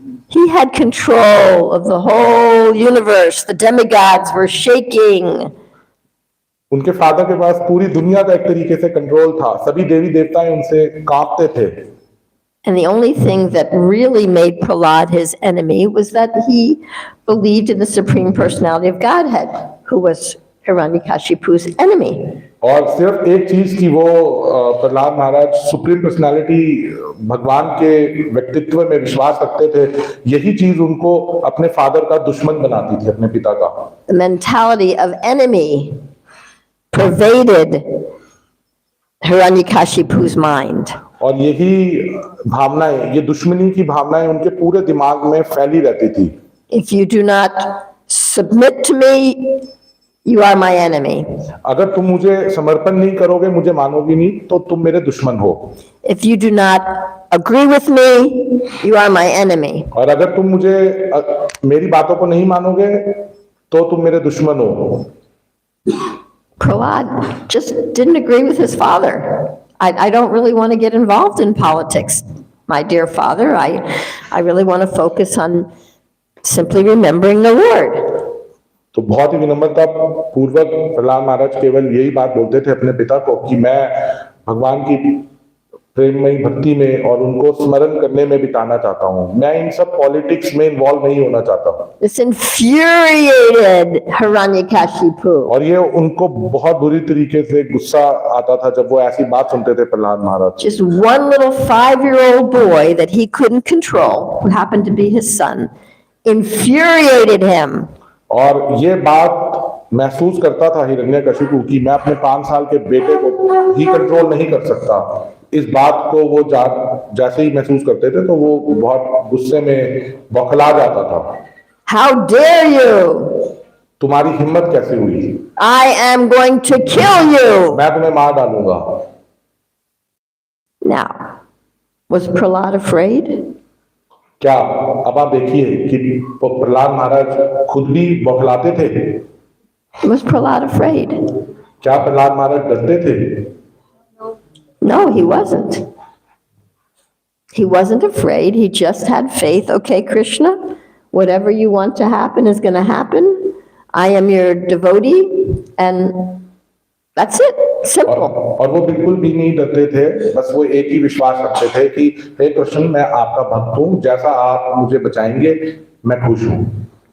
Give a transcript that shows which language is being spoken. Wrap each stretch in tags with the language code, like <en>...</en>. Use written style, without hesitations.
<en>He had control of the whole universe. The demigods were shaking.</en> <hi>उनके father के पास पूरी दुनिया का एक तरीके से कंट्रोल था, सभी देवी देवताएं उनसे कांपते थे।</hi> <en>And the only thing that really made Prahlad his enemy was that he believed in the Supreme Personality of Godhead, who was Hiranyakashipu's enemy.</en> <hi>और सिर्फ एक चीज की वो प्रहलाद महाराज सुप्रीम पर्सनालिटी भगवान के व्यक्तित्व में विश्वास रखते थे, यही चीज उनको अपने फादर का दुश्मन बनाती थी, अपने पिता का।</hi> <en>The mentality of enemy pervaded Hiranyakashipu's mind.</en> <hi>और यही भावनाएं, ये दुश्मनी की भावनाएं उनके पूरे दिमाग में फैली रहती थी।</hi> <en>If you do not submit to me, you are my enemy.</en> <hi>अगर तुम मुझे समर्पण नहीं करोगे, मुझे मानोगे नहीं, तो तुम मेरे दुश्मन हो।</hi> <en>If you do not agree with me, you are my enemy.</en> <hi>और अगर तुम मेरी बातों को नहीं मानोगे, तो तुम मेरे दुश्मन हो।</hi> <en>Prahlad just didn't agree with his father. I don't really want to get involved in politics, my dear father. I really want to focus on simply remembering the Lord.</en> <hi>तो बहुत ही विनम्रता पूर्वक प्रहलाद महाराज केवल यही बात बोलते थे अपने पिता को कि मैं भगवान की प्रेममयी भक्ति में और उनको स्मरण करने में बिताना चाहता हूँ, मैं इन सब पॉलिटिक्स में इन्वॉल्व नहीं होना चाहता हूँ।</hi> <en>This infuriated Hiranyakashipu.</en> <hi>और ये उनको बहुत बुरी तरीके से गुस्सा आता था जब वो ऐसी बात सुनते थे प्रहलाद महाराज।</hi> <en>Just one little 5-year-old boy that he couldn't control, who happened to be his son, infuriated him.</en> <hi>और ये बात महसूस करता था हिरण्यकशिपु कि मैं अपने 5 साल के बेटे को ही कंट्रोल नहीं कर सकता। इस बात को वो जैसे ही महसूस करते थे तो वो बहुत गुस्से में बौखला जाता था।</hi> <en>How dare you?</en> <hi>तुम्हारी हिम्मत कैसे हुई?</hi> <en>I am going to kill you.</en> <hi>मैं तुम्हें मार डालूंगा।</hi> <en>Now, was Prahlad afraid?</en> <hi>क्या अब आप देखिए कि प्रहलाद महाराज खुद भी बौखलाते थे?</hi> <en>Was Prahlad afraid?</en> <hi>क्या प्रहलाद महाराज डरते थे?</hi> <en>No, he wasn't. He wasn't afraid. He just had faith. Okay, Krishna, whatever you want to happen is going to happen. I am your devotee, and that's it. Simple.</en> <hi>और वो बिल्कुल भी नहीं डरते थे, बस वो एक ही विश्वास रखते थे कि हे कृष्ण, मैं आपका भक्त हूँ, जैसा आप मुझे बचाएंगे मैं खुश हूँ।</hi>